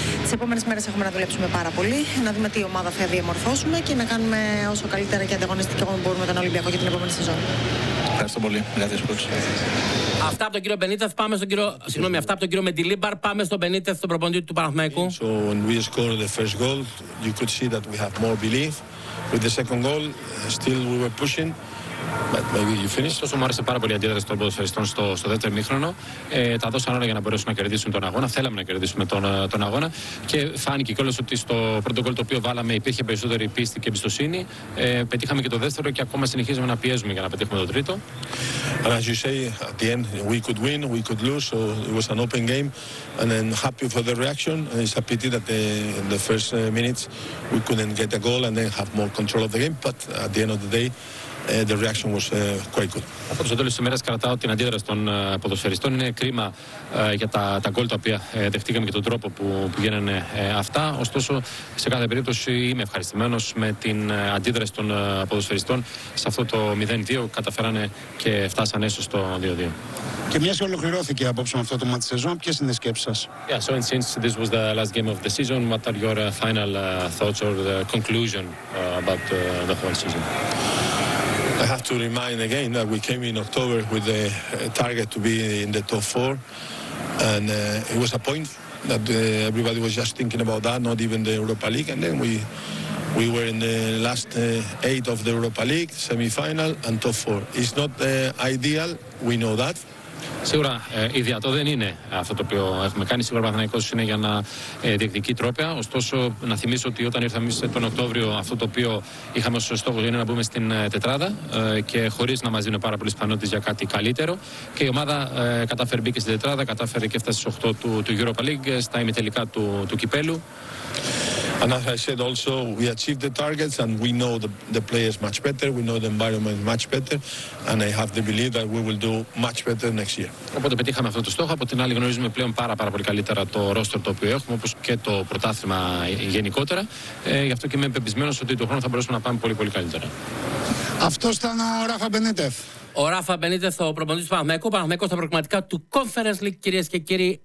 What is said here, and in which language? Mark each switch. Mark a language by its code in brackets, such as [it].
[el] Τις επόμενες μέρες έχουμε να δουλέψουμε πάρα πολύ, να δούμε τι ομάδα θα διαμορφώσουμε και να κάνουμε όσο καλύτερα και ανταγωνιστικό μπορούμε τον Ολυμπιακό για την επόμενη σεζόν. Ευχαριστώ πολύ. Αυτά από τον κύριο Μπενίτεθ, πάμε στον κύριο. Συγγνώμη, αυτά από τον κύριο Μεντιλίμπαρ, πάμε στον Μπενίτεθ, στον προπονητή του Παναθηναϊκού. [en] So when we scored the first goal, you could see that we have more belief. With the second goal, still we were pushing. [el] Ωστόσο, μου άρεσε πάρα πολύ η αντίδραση των ποδοσφαιριστών στο δεύτερο ημίχρονο. Τα δώσαν όλα για να μπορέσουν να κερδίσουν τον αγώνα. Θέλαμε να κερδίσουμε τον αγώνα. Και φάνηκε κιόλας ότι στο πρώτο γκολ το οποίο βάλαμε υπήρχε περισσότερη πίστη και εμπιστοσύνη. Πετύχαμε και το δεύτερο και ακόμα συνεχίζουμε να πιέζουμε για να πετύχουμε το τρίτο. [en] And as you say, at the end we could win, we could lose. So it was an open game. And then happy for the reaction. And it's a pity that the first minutes we couldn't get a goal and then have more control of the game. But at the end of the day, the reaction was quite good. [el] Από το τέλος της ημέρας κρατάω την αντίδραση των ποδοσφαιριστών. Είναι κρίμα για τα γκολ τα οποία δεχτήκαμε και τον τρόπο που γίνανε αυτά. Ωστόσο, σε κάθε περίπτωση είμαι ευχαριστημένος με την αντίδραση των ποδοσφαιριστών σε αυτό το 0-2. Καταφέρανε και φτάσανε έστω στο 2-2. Και μια και ολοκληρώθηκε απόψε με αυτό το μάτι σεζόν, ποιες είναι οι σκέψεις σας? [en] Yeah, so and since this was the last game of the season, what are your final thoughts or the conclusion about the whole season? I have to remind again that we came in October with the target to be in the top four, and it was a point that everybody was just thinking about that, not even the Europa League. And then we were in the last eight of the Europa League, semi-final and top four. It's not ideal, we know that. [el] Σίγουρα ιδιατό δεν είναι αυτό το οποίο έχουμε κάνει. Σίγουρα ο Παναθηναϊκός είναι για να διεκδικεί τρόπαια. Ωστόσο, να θυμίσω ότι όταν ήρθαμε τον Οκτώβριο, αυτό το οποίο είχαμε ως στόχο είναι να μπούμε στην τετράδα και χωρίς να μας δίνουν πάρα πολλές πιθανότητες για κάτι καλύτερο. Και η ομάδα κατάφερε, μπήκε στην τετράδα, κατάφερε και έφτασε στις 8 του Europa League, στα ημιτελικά του κυπέλου. [en] And as I said also, we achieved the targets and we know the players much better, we know the environment much better and I have the belief that we will do much better next year. [el] Οπότε πετύχαμε αυτό το στόχο, από την άλλη γνωρίζουμε πλέον πάρα πολύ καλύτερα το roster το οποίο έχουμε, όπως και το πρωτάθλημα γενικότερα. Γι' αυτό και είμαι πεπισμένος ότι τον χρόνο θα μπορέσουμε να πάμε πολύ καλύτερα. Αυτό ήταν ο Ράφα Μπενίτεθ. Ο Ράφα Μπενίτεθ, ο προπονητής του Παναθηναϊκού. Ο Παναθηναϊκός στα προκριματικά του Conference League, κυρίες και κύριοι.